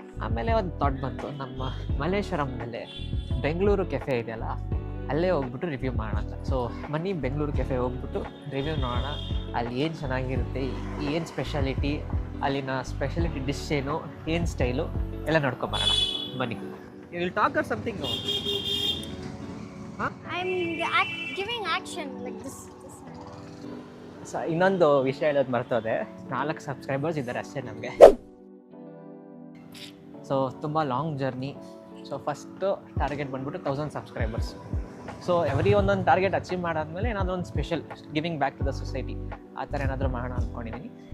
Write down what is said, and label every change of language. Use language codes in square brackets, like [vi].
[kn] ಆಮೇಲೆ ಒಂದು ಥಾಟ್ ಬಂತು, ನಮ್ಮ ಮಲ್ಲೇಶ್ವರಂನಲ್ಲೇ ಬೆಂಗಳೂರು ಕೆಫೆ ಇದೆಯಲ್ಲ, ಅಲ್ಲೇ ಹೋಗ್ಬಿಟ್ಟು ರಿವ್ಯೂ ಮಾಡೋಣ ಅಂತ. ಸೊ ಬನ್ನಿ ಬೆಂಗಳೂರು ಕೆಫೆ ಹೋಗ್ಬಿಟ್ಟು ರಿವ್ಯೂ ನೋಡೋಣ, ಅಲ್ಲಿ ಏನು ಚೆನ್ನಾಗಿರುತ್ತೆ, ಏನು ಸ್ಪೆಷಾಲಿಟಿ, ಅಲ್ಲಿನ ಸ್ಪೆಷಾಲಿಟಿ ಡಿಶ್ ಏನು ಸ್ಟೈಲು ಎಲ್ಲ ನೋಡ್ಕೊಂಬರೋಣ. [en] ಬನ್ನಿ. You will talk or something? I'm giving action like this. [kn] ಇನ್ನೊಂದು ವಿಷಯ ಹೇಳೋದು ಮರ್ತೋದೆ, 4 ಸಬ್ಸ್ಕ್ರೈಬರ್ಸ್ ಇದ್ದಾರೆ ಅಷ್ಟೇ ನಮಗೆ. ಸೊ ತುಂಬ long journey. So first target ಬಂದ್ಬಿಟ್ಟು 1000 ಸಬ್ಸ್ಕ್ರೈಬರ್ಸ್. ಸೊ ಒಂದೊಂದು ಟಾರ್ಗೆಟ್ ಅಚೀವ್ ಮಾಡಾದ್ಮೇಲೆ ಏನಾದರೂ ಒಂದು special [en] giving back to the society [kn] ಆ ಥರ ಏನಾದರೂ ಮಾಡೋಣ ಅಂದ್ಕೊಂಡಿದ್ದೀನಿ.